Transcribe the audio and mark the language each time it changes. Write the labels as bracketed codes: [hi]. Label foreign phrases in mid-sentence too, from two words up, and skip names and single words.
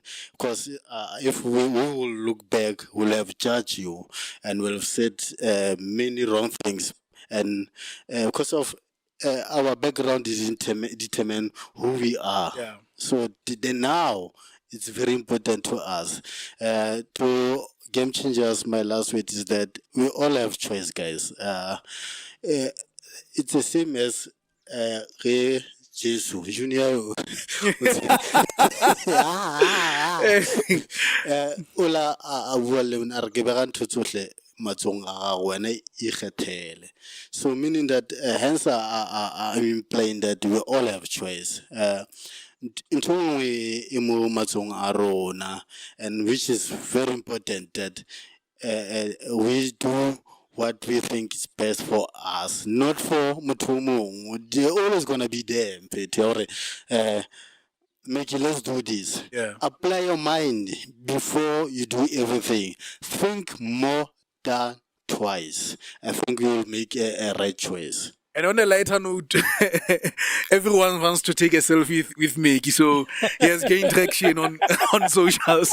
[en] Because if we will look back, we'll have judged you and we'll have said many wrong things, and because of our background is determine who we are. Yeah. So now it's very important to us. To game changers, my last word is that we all have choice, guys. It's the same as Jesus Junior. [st] Ola a bua le wena, re ke bega ntho tsohle matsong a gago, wena ikgethele. [en] So meaning that hence I'm implying that we all have choice. [st] Ntho nngwe e mo matsong a rona, [en] and which is very important that we do what we think is best for us, not for [st] motho o mongwe. [en] They're always gonna be there, [st] mphethe, hore [en] Meki, let's do this. Yeah. Apply your mind before you do everything. Think more than twice. I think we will make a right choice. And on a lighter note, everyone wants to take a selfie with Meki, so he has gained traction on on socials.